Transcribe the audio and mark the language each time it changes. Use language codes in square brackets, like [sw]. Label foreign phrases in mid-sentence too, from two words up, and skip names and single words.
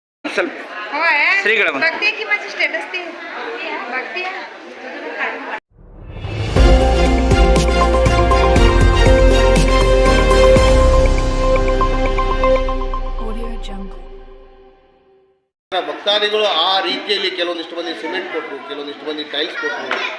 [kn] ಸ್ವಲ್ಪ ಶ್ರೀಗಳ [mr] भक्ती की माझी स्टेटस ती भक्ती [kn] ಭಕ್ತಾದಿಗಳು ಆ ರೀತಿಯಲ್ಲಿ ಕೆಲವೊಂದಿಷ್ಟು ಮಂದಿ ಸಿಮೆಂಟ್ ಕೊಟ್ಟರು, ಕೆಲವೊಂದಿಷ್ಟು ಮಂದಿ ಟೈಲ್ಸ್ ಕೊಟ್ಟರು.